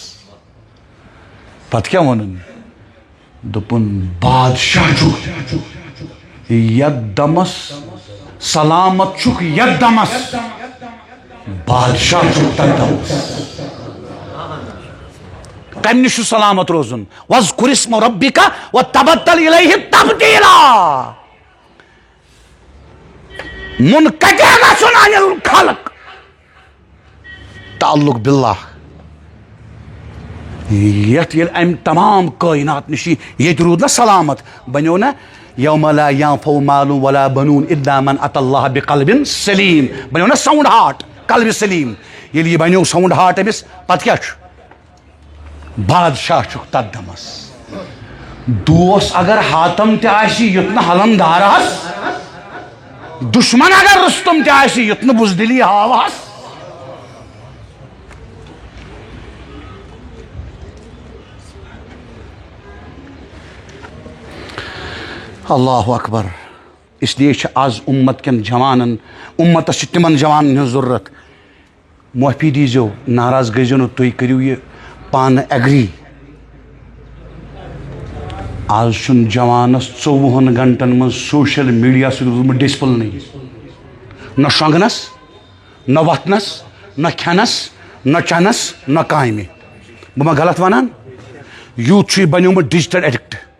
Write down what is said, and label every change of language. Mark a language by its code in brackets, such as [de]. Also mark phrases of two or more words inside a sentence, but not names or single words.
[ks] پتہٕ کیٛاہ ووٚنُن دوٚپُن بادشاہ چھُکھ یتھ دمس سلامت چھُکھ یتھ دمس بادشاہ چھُکھ تتھ دمس کمہِ نِش چھُ سلامت روزُن [ar] وَاذْکُرِ اسْمَ رَبِّکَ وَتَبَتَّلْ اِلَیْہِ تَبْتِیٖلًا [ks] مُنقطع گژھُن [ar] عَنِ الخلق تعلق باللہ [ks] یتھ ییٚلہِ امہِ تمام کٲینات نِش ییٚتہِ روٗد نا سلامت بنیو نا [ar] یوم لا ينفع مال ولا بنون الا من اتى الله بقلب سلیم [ks] بنیو نا [en] sound heart [ks] قلبِ سلیم ییٚلہِ یہِ بنیو [en] sound heart [ks] أمِس پتہٕ کیٛاہ چھُ بادشاہ چھُکھ تتھ دمس دوس اگر حاتم تہِ آسہِ یُتھ نہٕ حلندارس دشمن اگر رستم تہِ آسہِ یُتھ نہٕ بُزدِلی ہاوہس اللہ اکبر [ur] اس لیے [ks] چھِ آز اُمت کٮ۪ن جوانن اُمتس چھِ تِمن جوانن ہٕنٛز ضروٗرت معٲفی دیٖزیو ناراض گٔژھۍزیو نہٕ تُہۍ کٔرِو یہِ پانہٕ ایگری آز چھُنہٕ جوانس 24 گنٹن منٛز [en] social media [ks] سۭتۍ روٗدمُت ڈسپلنٕے نہ شۄنٛگنس نہ وۄتھنس نہ کھٮ۪نس نہ چٮ۪نس نہ کامہِ بہٕ ما غلط ونان یوٗت چھُ یہِ بنیومُت [en] digital addict